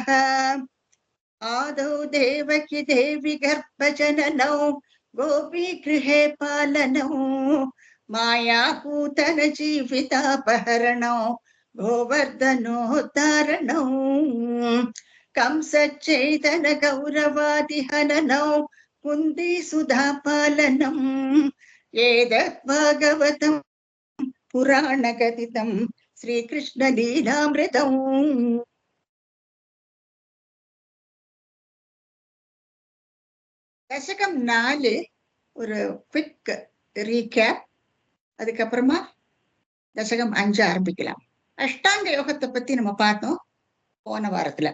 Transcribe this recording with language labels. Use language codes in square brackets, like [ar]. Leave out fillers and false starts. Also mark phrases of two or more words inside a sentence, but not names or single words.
[sa] आदौ देवकी देवी गर्भजननौ गोपीगृहे पालनौ मायापूतन जीवितापहरणौ गोवर्धनोद्धारणौ कंसच्चैतन गौरवादिहननौ कुन्तीसुधापालनम् एतत् भागवतं पुराणकथितं श्रीकृष्णलीलामृतम्। [ta] தசகம் 4 ஒரு [en] quick recap, [ta] அதுக்கப்புறமா தசகம் 5 ஆரம்பிக்கலாம். அஷ்டாங்க யோகத்தை பத்தி நம்ம பார்த்தோம் போன வாரத்துல.